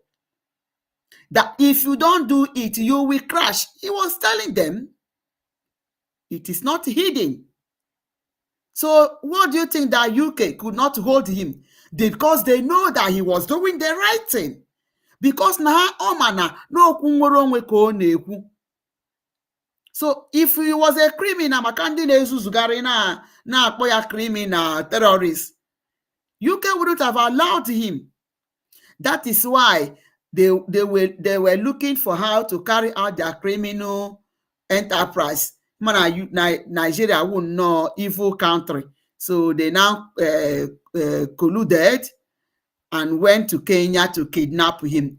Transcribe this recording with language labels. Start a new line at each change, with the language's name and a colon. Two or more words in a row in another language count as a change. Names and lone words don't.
English: That if you don't do it, you will crash. He was telling them. It is not hidden. So what do you think that UK could not hold him? Because they know that he was doing the right thing.
Igbo: Because na omana no kwunwere onwe ka ọ na-ekwu.
English: So if he was a criminal,
Igbo: maka ndị na-ezuzugharị na-akpọ ya
English: criminal, terrorist, UK wouldn't have allowed him. That is why they were looking for how to carry out their criminal enterprise. Nigeria wouldn't know evil country. So they now colluded and went to Kenya to kidnap him.